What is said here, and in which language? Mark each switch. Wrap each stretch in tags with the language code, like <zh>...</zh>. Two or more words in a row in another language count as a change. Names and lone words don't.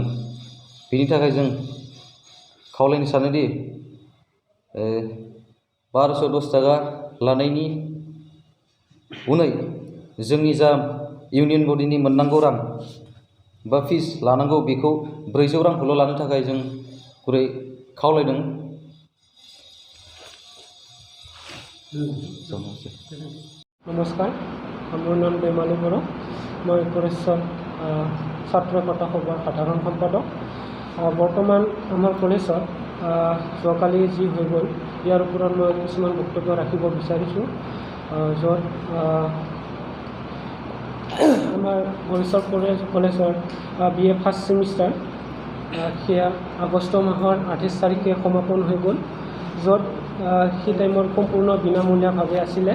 <brx>बेनि थाखाय जों खावलायनो सानोदि 1210 थाखा लानायनि उनै जोंनि जा इउनियन बडिनि मोननांगौ रां बा फिस लानांगौ बेखौ 400 रांखौल' लानो थाखाय जों गुरै खावलायदों।</brx> <as>नमस्कार, আমার নাম বেমালী বড়ো। मैं गरेस्वर ছাত্র কথা সভাৰ সাধাৰণ সম্পাদক। বৰ্তমান আমাৰ কলেজত যোৱাকালি যি হৈ গ'ল ইয়াৰ ওপৰত মই কিছুমান বক্তব্য ৰাখিব বিচাৰিছোঁ, য'ত আমাৰ गरेस्वर কলেজৰ BA</as> <en>first semester</en> <as>সেয়া আগষ্ট মাহৰ 28 তাৰিখে সমাপন হৈ গ'ল, য'ত সেই টাইমত সম্পূৰ্ণ বিনামূলীয়াভাৱে আছিলে।</as>